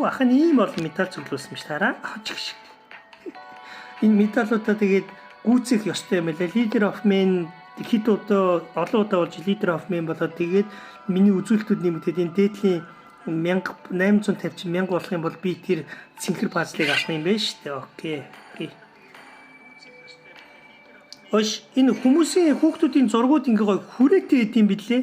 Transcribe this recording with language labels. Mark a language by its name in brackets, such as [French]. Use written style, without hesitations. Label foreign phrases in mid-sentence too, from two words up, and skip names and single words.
[Mongolian] Ах нь ийм бол медаль цуглуулсан биш тараа. Энэ медалуудаа тэгээд гүйцэх ёстой юм лээ. [English] Leader of Men [Mongolian] хэд удаа олон удаа болж [English] Leader of Men [Mongolian] болоод тэгээд миний үзүүлэлтүүд нэмэгдээд энэ дээдлийн 850 чи 1000 болох юм бол би тэр цэнхэр пазлыг авах юм байна шүү дээ. Окей. Энэ хүмүүсийн хүүхдүүдийн зургууд ингээ гоё хүрээтэй идэм билээ.